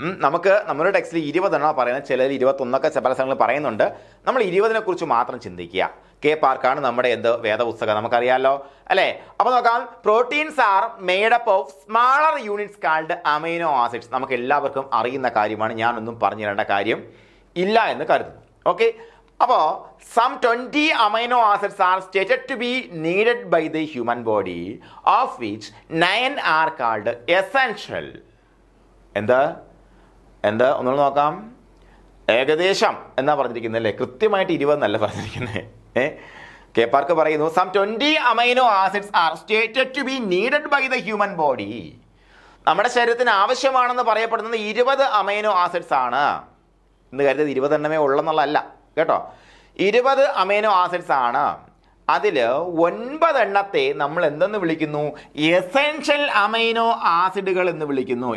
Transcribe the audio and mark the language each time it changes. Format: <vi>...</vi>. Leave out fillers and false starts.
<ml>നമുക്ക് നമ്മുടെ ടെക്സ്റ്റിൽ 20 എണ്ണം പറയുന്നത്, ചിലർ 21 പല സ്ഥലങ്ങളിൽ പറയുന്നുണ്ട്. നമ്മൾ 20 കുറിച്ച് മാത്രം ചിന്തിക്കുക. കെ പാർക്കാണ് നമ്മുടെ വേദപുസ്തകം, നമുക്കറിയാമല്ലോ അല്ലേ. അപ്പോൾ നോക്കാം,</ml> <en>Proteins are made up of smaller units called amino acids.</en> <ml>നമുക്ക് എല്ലാവർക്കും അറിയുന്ന കാര്യമാണ്, ഞാനൊന്നും പറഞ്ഞു തരേണ്ട കാര്യം ഇല്ല എന്ന് കരുതുന്നു.</ml> <en>Okay, അപ്പോൾ some 20 amino acids are stated to be needed by the human body, of which 9 are called essential.</en> <ml>എന്താ ഒന്നുകൂടെ നോക്കാം. ഏകദേശം എന്നാ പറഞ്ഞിരിക്കുന്നത് അല്ലേ, കൃത്യമായിട്ട് 20 എന്നല്ല പറഞ്ഞിരിക്കുന്നത്.</ml> <en>കെ പാർക്ക് പറയുന്നു some 20 amino acids are stated to be needed by the human body.</en> <ml>നമ്മുടെ ശരീരത്തിന് ആവശ്യമാണെന്ന് പറയപ്പെടുന്നത് 20 അമൈനോ ആസിഡ്സ് ആണ് എന്ന് കരുതി 20 എണ്ണമേ ഉള്ളെന്നുള്ളതല്ല കേട്ടോ. 20 അമൈനോ ആസിഡ്സ് ആണ്. അതിൽ 9 എണ്ണത്തെ നമ്മൾ എന്തെന്ന് വിളിക്കുന്നു, എസെൻഷ്യൽ അമൈനോ ആസിഡുകൾ എന്ന് വിളിക്കുന്നു.</ml>